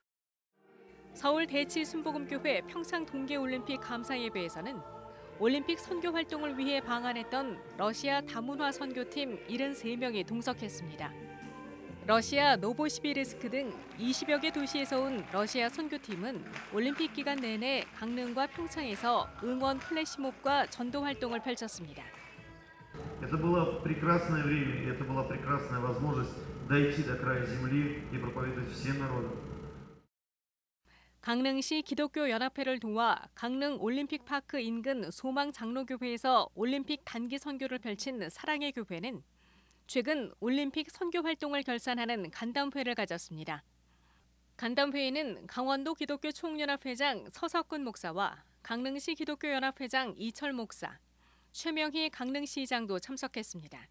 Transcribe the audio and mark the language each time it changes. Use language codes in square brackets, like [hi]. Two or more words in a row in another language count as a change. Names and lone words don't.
[ko] 서울 대치 순복음교회 평창 동계올림픽 감사 예배에서는 올림픽 선교 활동을 위해 방한했던 러시아 다문화 선교팀 73명이 동석했습니다. 러시아 노보시비르스크 등 20여 개 도시에서 온 러시아 선교팀은 올림픽 기간 내내 강릉과 평창에서 응원 플래시몹과 전도 활동을 펼쳤습니다. [ru] Это было прекрасное время, это была прекрасная возможность дойти до края земли и проповедовать всем народам. [ko] 강릉시 기독교 연합회를 도와 강릉 올림픽파크 인근 소망 장로교회에서 올림픽 단기 선교를 펼친 사랑의 교회는 최근 올림픽 선교 활동을 결산하는 간담회를 가졌습니다. 간담회에는 강원도 기독교 총연합회장 서석근 목사와 강릉시 기독교 연합회장 이철 목사, 최명희 강릉시장도 참석했습니다.